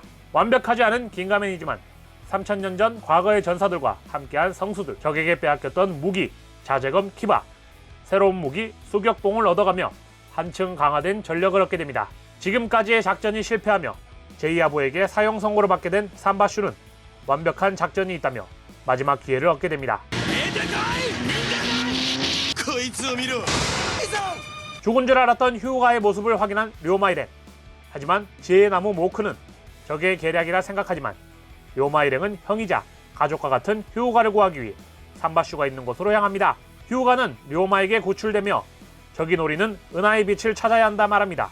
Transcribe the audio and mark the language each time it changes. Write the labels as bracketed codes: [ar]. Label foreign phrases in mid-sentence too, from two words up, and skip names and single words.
[ko] 완벽하지 않은 긴가맨이지만 3000년 전 과거의 전사들과 함께한 성수들, 적에게 빼앗겼던 무기, 자재검 키바, 새로운 무기 수격봉을 얻어가며 한층 강화된 전력을 얻게 됩니다. 지금까지의 작전이 실패하며 제이아부에게 사형 선고를 받게 된 삼바슈는 완벽한 작전이 있다며 마지막 기회를 얻게 됩니다. [ja] こいつを見ろ。 [ko] 죽은 줄 알았던 휴가의 모습을 확인한 료마 일행. 하지만 지혜의 나무 모크는 적의 계략이라 생각하지만 료마 일행은 형이자 가족과 같은 휴가를 구하기 위해 삼바슈가 있는 곳으로 향합니다. 휴가는 료마에게 구출되며 적이 노리는 은하의 빛을 찾아야 한다 말합니다.